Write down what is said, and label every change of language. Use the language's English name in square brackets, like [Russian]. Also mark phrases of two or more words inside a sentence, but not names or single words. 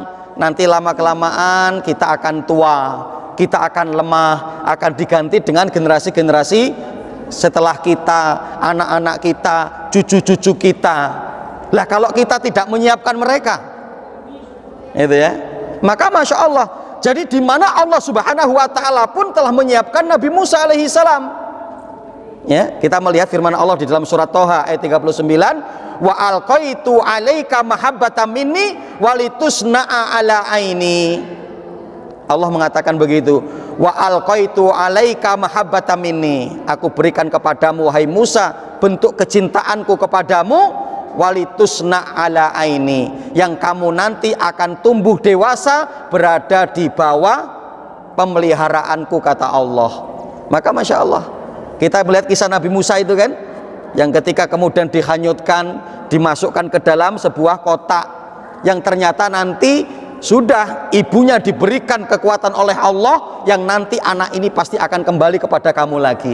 [Indonesian] Nanti lama-kelamaan kita akan tua, kita akan lemah, akan diganti dengan generasi-generasi setelah kita, anak-anak kita, cucu-cucu kita. Lah kalau kita tidak menyiapkan mereka, itu ya, maka [Arabic] ما شاء الله. [Indonesian] Jadi di mana Allah [Arabic] سبحانه وتعالى [Indonesian] pun telah menyiapkan Nabi Musa [Arabic] عليه السلام. [Indonesian] Ya, kita melihat firman Allah di dalam surat Toha ayat 39, [Arabic] وألقيت عليك محبة مني ولتصنع على عيني. [Indonesian] Allah mengatakan begitu, [Arabic] وألقيت عليك محبة مني, [Indonesian] aku berikan kepadamu wahai Musa bentuk kecintaanku kepadamu, [Arabic] ولتصنع على عيني, [Indonesian] yang kamu nanti akan tumbuh dewasa berada di bawah pemeliharaanku, kata Allah. Maka [Arabic] ما شاء الله, [Indonesian] kita melihat kisah Nabi Musa itu kan, yang ketika kemudian dihanyutkan, dimasukkan ke dalam sebuah kotak, yang ternyata nanti sudah ibunya diberikan kekuatan oleh Allah, yang nanti anak ini pasti akan kembali kepada kamu lagi.